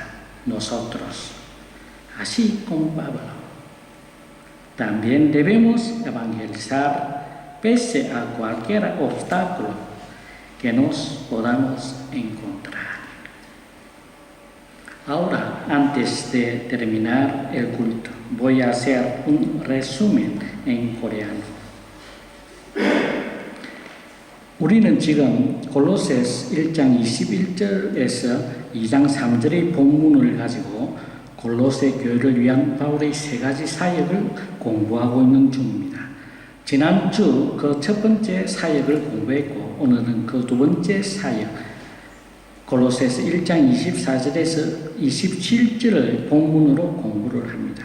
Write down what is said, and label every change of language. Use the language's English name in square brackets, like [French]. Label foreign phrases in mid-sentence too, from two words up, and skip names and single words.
[Spanish] Nosotros, así como Pablo, también debemos evangelizar pese a cualquier obstáculo que nos podamos encontrar. Ahora, antes de terminar el culto, voy a hacer un resumen en coreano. [Korean] 우리는 지금 골로새서 1장 21절에서 2장 3절의 본문을 가지고 골로새 교회를 위한 바울의 세 가지 사역을 공부하고 있는 중입니다. 지난주 그 첫 번째 사역을 공부했고 오늘은 그 두 번째 사역 골로새서 1장 24절에서 27절을 본문으로 공부를 합니다.